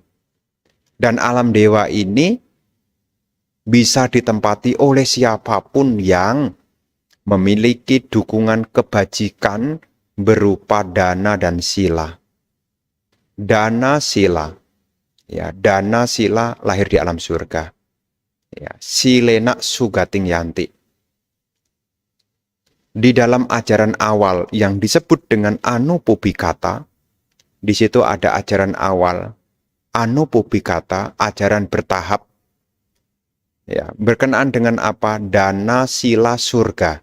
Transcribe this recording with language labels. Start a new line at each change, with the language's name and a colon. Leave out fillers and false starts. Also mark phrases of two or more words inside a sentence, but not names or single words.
Indonesian: Dan alam dewa ini bisa ditempati oleh siapapun yang memiliki dukungan kebajikan berupa dana dan sila. Dana sila. Ya, dana sila lahir di alam surga. Ya,
Pali: silena sugating yanti.
Indonesian: Di dalam ajaran awal yang disebut dengan Anupubikata, di situ ada ajaran awal Anupubikata, ajaran bertahap. Ya, berkenaan dengan apa? Dana sila surga.